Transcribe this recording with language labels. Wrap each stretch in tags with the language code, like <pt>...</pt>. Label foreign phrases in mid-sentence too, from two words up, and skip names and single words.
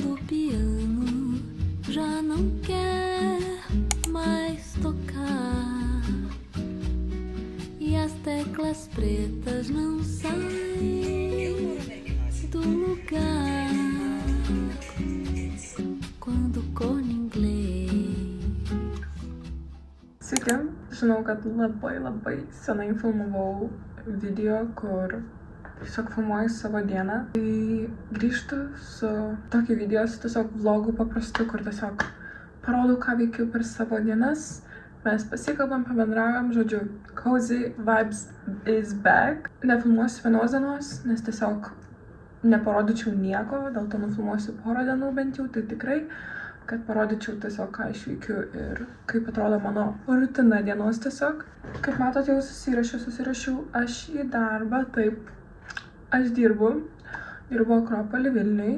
<pt>piano já não quer mais tocar e as teclas pretas não saem do lugar quando corno inglês.</pt> <lt>Sveiki, žinau, kad labai senai filmavau video, kur tiesiog filmuoju savo dieną. Tai grįžtu su tokiu video, su tiesiog vlogu paprastu, kur tiesiog parodau, ką veikiu per savo dienas. Mes pasikalbam, pabendraujam, žodžiu,</lt> <en>cozy vibes is back.</en> <lt>Nefilmuosiu vienos dienos, nes tiesiog neparodyčiau nieko, dėl to nufilmuosiu porą dienų bent jau, tai tikrai, kad parodyčiau tiesiog, ką aš veikiu ir kaip atrodo mano rutina dienos tiesiog. Kaip matot, jau susirašiau aš į darbą, taip, aš dirbu Akropoly Vilniuj.</lt>